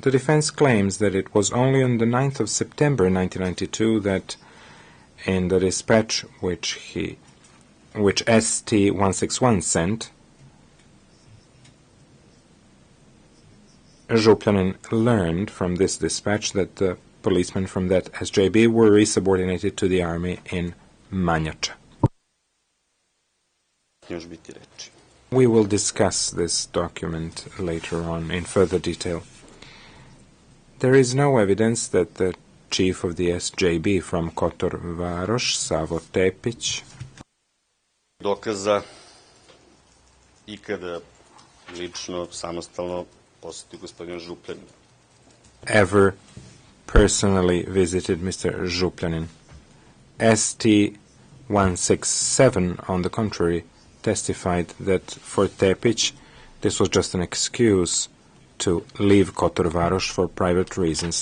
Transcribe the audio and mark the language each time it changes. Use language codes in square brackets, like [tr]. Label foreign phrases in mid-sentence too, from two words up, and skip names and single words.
[en] The defense claims that it was only on the 9th of September 1992 that in the dispatch which ST-161 sent, Župljanin learned from this dispatch that the policemen from that SJB were resubordinated to the army in Manjača. We will discuss this document later on in further detail. There is no evidence that the chief of the SJB from Kotor Varoš, Savo Tepić, [bs] dokaza ikada lično, samostalno posjetio gospodina Župljana. [en] Ever personally visited Mr. Župljanin. ST-167, on the contrary, testified that for Tepić this was just an excuse to leave Kotor Varoš for private reasons.